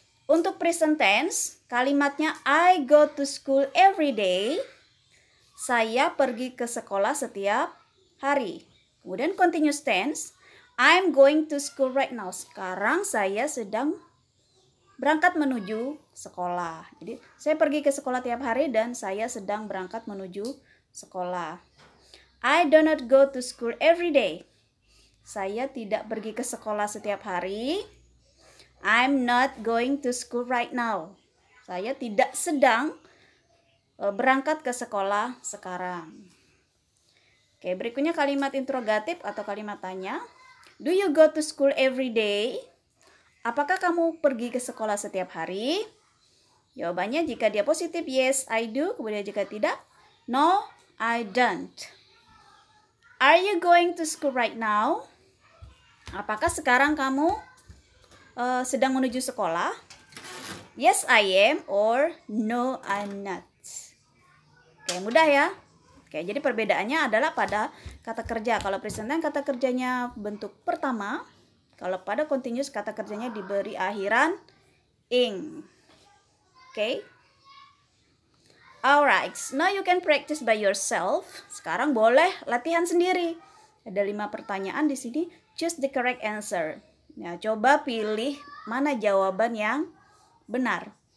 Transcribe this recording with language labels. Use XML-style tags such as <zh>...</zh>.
<id>Untuk present tense, kalimatnya</id> <en>I go to school every day.</en> <id>Saya pergi ke sekolah setiap hari. Kemudian continuous tense,</id> <en>I'm going to school right now.</en> <id>Sekarang saya sedang berangkat menuju sekolah. Jadi saya pergi ke sekolah tiap hari dan saya sedang berangkat menuju sekolah.</id> <en>I do not go to school every day.</en> <id>Saya tidak pergi ke sekolah setiap hari.</id> <en>I'm not going to school right now.</en> <id>Saya tidak sedang berangkat ke sekolah sekarang. Oke, berikutnya kalimat interrogatif atau kalimat tanya.</id> <en>Do you go to school every day?</en> <id>Apakah kamu pergi ke sekolah setiap hari? Jawabannya jika dia positif,</id> <en>yes, I do.</en> <id>Kemudian jika tidak,</id> <en>no, I don't. Are you going to school right now?</en> <id>Apakah sekarang kamu sedang menuju sekolah?</id> <en>Yes, I am, or no, I'm not.</en> <id>Oke, mudah ya. Oke, jadi perbedaannya adalah pada kata kerja. Kalau present tense kata kerjanya bentuk pertama. Kalau pada continuous kata kerjanya diberi akhiran ing. Oke.</id> <en>Alright, now you can practice by yourself.</en> <id>Sekarang boleh latihan sendiri. Ada 5 pertanyaan di sini.</id> <en>Choose the correct answer.</en> <id>Nah, coba pilih mana jawaban yang benar.</id>